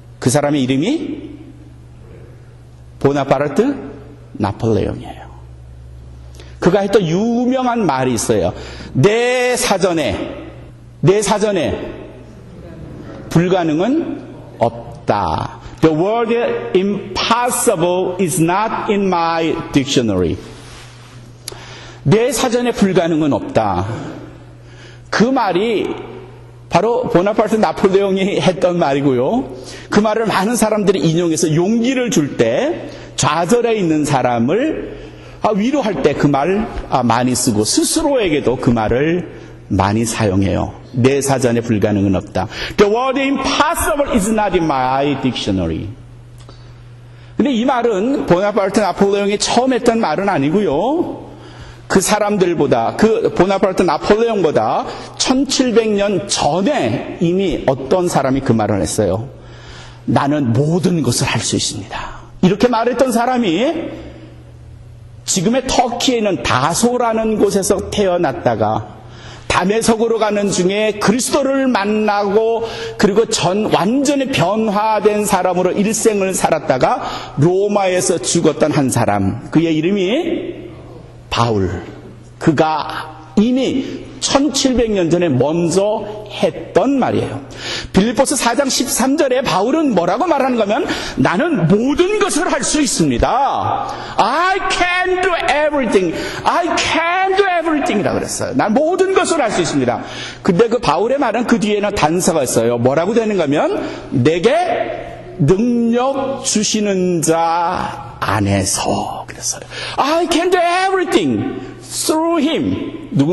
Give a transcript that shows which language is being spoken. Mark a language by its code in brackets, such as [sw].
[ko] 그 사람의 이름이 보나파르트 나폴레옹이에요. 그가 했던 유명한 말이 있어요. 내 사전에 불가능은 없다. [en] The word impossible is not in my dictionary. [ko] 내 사전에 불가능은 없다. 그 말이 바로 보나파르트 나폴레옹이 했던 말이고요. 그 말을 많은 사람들이 인용해서 용기를 줄 때 좌절해 있는 사람을 위로할 때 그 말 많이 쓰고 스스로에게도 그 말을 많이 사용해요. 내 사전에 불가능은 없다. [en] The word impossible is not in my dictionary. [ko] 근데 이 말은 보나파르트 나폴레옹이 처음 했던 말은 아니고요. 그 사람들보다, 그 보나파르트 나폴레옹보다 1700년 전에 이미 어떤 사람이 그 말을 했어요. 나는 모든 것을 할 수 있습니다. 이렇게 말했던 사람이 지금의 터키에 있는 다소라는 곳에서 태어났다가 다메섹으로 가는 중에 그리스도를 만나고 그리고 완전히 변화된 사람으로 일생을 살았다가 로마에서 죽었던 한 사람, 그의 이름이 바울. 그가 이미 1700년 전에 먼저 했던 말이에요. 빌립보서 4장 13절에 바울은 뭐라고 말하는 거면 나는 모든 것을 할 수 있습니다. [en] I can do everything. I can do everything [ko] 이라고 그랬어요. 난 모든 것을 할 수 있습니다. 근데 그 바울의 말은 그 뒤에는 단서가 있어요. 뭐라고 되는가 하면 내게 능력 주시는 자 안에서 그랬어요. [en] I can do everything through him.